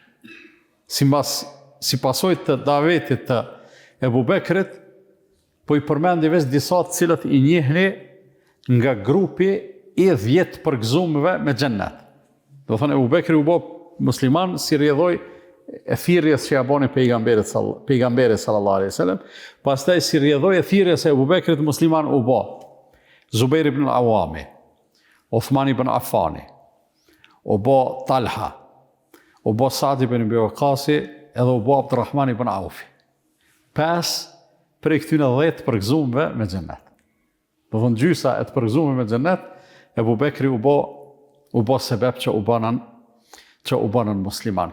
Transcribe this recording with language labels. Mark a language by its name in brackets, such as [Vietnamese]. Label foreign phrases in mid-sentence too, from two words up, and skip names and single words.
[Albanian] Si pasoj të davetit të Ebu Bekrit, po i përmendi veç disa të cilët i njihni nga grupi i 10 përgëzumëve me xhennet. Do thonë Ebu Bekri u bë musliman si rrjedhoi e thirrjes që ja boni pejgamberi [Arabic] صلى الله عليه وسلم, [Albanian] pastaj si rrjedhoi e thirrjes e Ebu Bekrit musliman u bë Zubair ibn al-Awami, Uthman ibn Affani, u bë Talha, u bë Sa'd ibn Abi Waqqas edhe u bë Abdurrahman ibn Auf. 5 prej këtyre 10 përgëzumëve me xhennet. Do thonë gjysa e të përgëzumëve me xhennet, Ebu Bekri u bë sebeb që u banën musliman.